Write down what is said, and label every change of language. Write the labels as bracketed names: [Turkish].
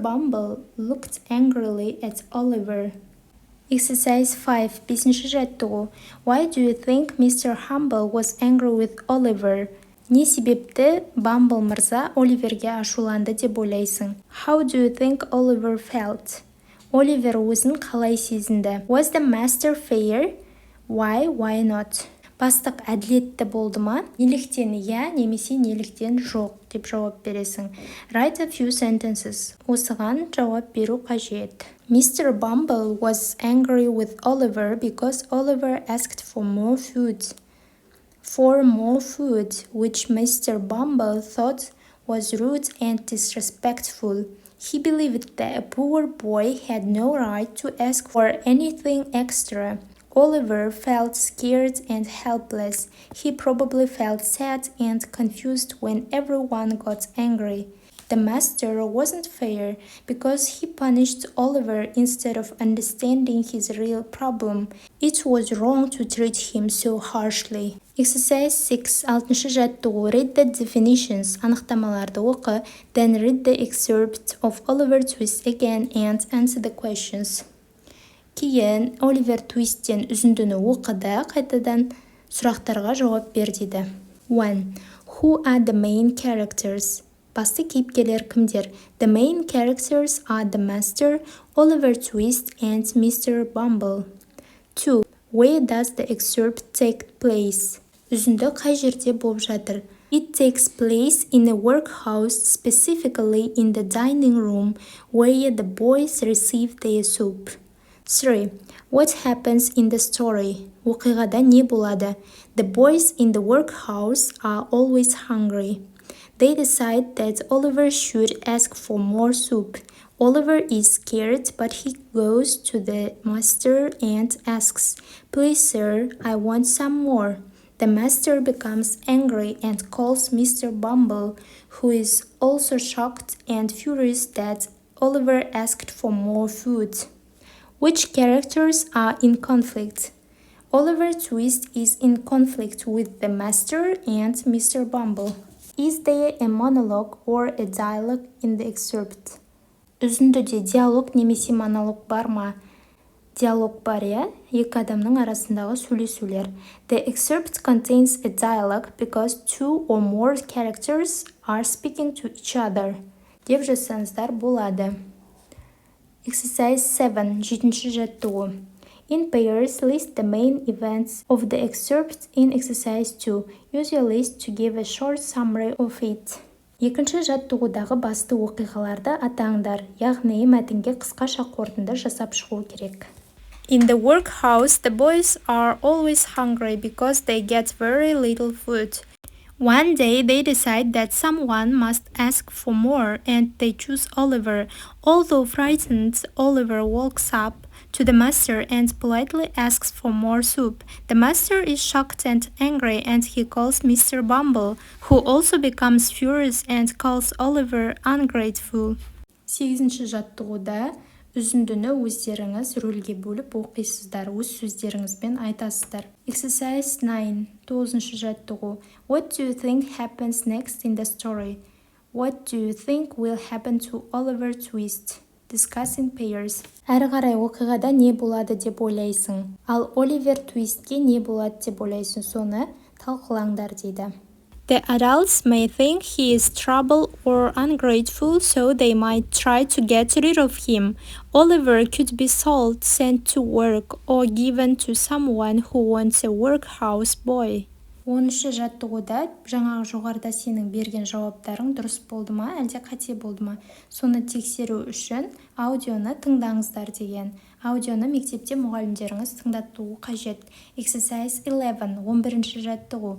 [English] Bumble looked angrily at Oliver. Exercise 5. [Kazakh] Бесінші жаттығу. [English] Why do you think Mr. Humble was angry with Oliver? [Kazakh] Не себепті Бамбл мырза Оливерге ашуланды деп ойлайсың? [English] How do you think Oliver felt? [Kazakh] Оливер өзін қалай сезінді? [English] Was the master fair? Why not? [Kazakh] Бастық әділетті болды ма? Неліктен иә немесе неліктен жоқ деп жауап бересің. [English] Write a few sentences. [Kazakh] Осыған жауап беру қажет. [English] Mr. Bumble was angry with Oliver because Oliver asked for more food. For more food, which Mr. Bumble thought was rude and disrespectful. He believed that a poor boy had no right to ask for anything extra. Oliver felt scared and helpless. He probably felt sad and confused when everyone got angry. The master wasn't fair because he punished Oliver instead of understanding his real problem. It was wrong to treat him so harshly. Exercise 6. [Kazakh] 6. жаттығу. [English] Read the definitions. [Kazakh] Анықтамаларды оқы. [English] Then read the excerpt of Oliver Twist again and answer the questions. [Kazakh] Кейін Оливер Твисттен үзіндіні оқыды, қайтадан сұрақтарға жауап бер дейді. [English] 1. Who are the main characters? [Kazakh] Басты кейіпкерлер кімдер? [English] The main characters are the master, Oliver Twist, and Mr. Bumble. 2. Where does the excerpt take place? [Kazakh] Үзінді қай жерде болып жатыр? [English] It takes place in a workhouse, specifically in the dining room, where the boys receive their soup. 3. What happens in the story? [Kazakh] Оқиғада не болады? [English] The boys in the workhouse are always hungry. They decide that Oliver should ask for more soup. Oliver is scared, but he goes to the master and asks, "Please, sir, I want some more." The master becomes angry and calls Mr. Bumble, who is also shocked and furious that Oliver asked for more food. Which characters are in conflict? Oliver Twist is in conflict with the master and Mr. Bumble. Is there a monologue or a dialogue in the excerpt? [Kazakh] Үзіндіде диалог немесе монолог бар ма? Диалог бар, иә? Екі адамның арасындағы сөйлесулер. [English] The excerpt contains a dialogue because two or more characters are speaking to each other. [Kazakh] Деп жазсаңыздар болады. [English] Exercise 7. [Kazakh] 7. жаттығу. [English] In pairs, list the main events of the excerpt in exercise 2. Use your list to give a short summary of it. [Kazakh] Екінші жаттығудағы басты оқиғаларды атаңдар, яғни мәтінге қысқаша қорытынды жасап шығу керек. [English] In the workhouse, the boys are always hungry because they get very little food. One day they decide that someone must ask for more and they choose Oliver. Although frightened, Oliver walks up to the master and politely asks for more soup. The master is shocked and angry and he calls Mr. Bumble, who also becomes furious and calls Oliver ungrateful. [Kazakh] 8-ші жаттығуда үзіндіні өздеріңіз рөлге бөліп оқисыздар, өз сөздеріңізбен айтасыздар. [English] Exercise 9, [Kazakh] 9-ші жаттығу. [English] What do you think happens next in the story? What do you think will happen to Oliver Twist? Discuss in pairs. [Kazakh] Әрі қарай оқиғада не болады деп ойлайсың? Ал Оливер Твистке не болады деп ойлайсың? Соны талқылаңдар дейді. [English] The adults may think he is trouble or ungrateful, so they might try to get rid of him. Oliver could be sold, sent to work, or given to someone who wants a workhouse boy. [Kazakh] 10-ші жаттығуда жаңағы жоғарыда сенің берген жауаптарың дұрыс болды ма, әлде қате болды ма? Соны тексеру үшін аудионы тыңдаңыздар деген. Аудионы мектепте мұғалімдеріңіз тыңдатуы қажет. [English] Exercise 11, [Kazakh] 11-ші жаттығу.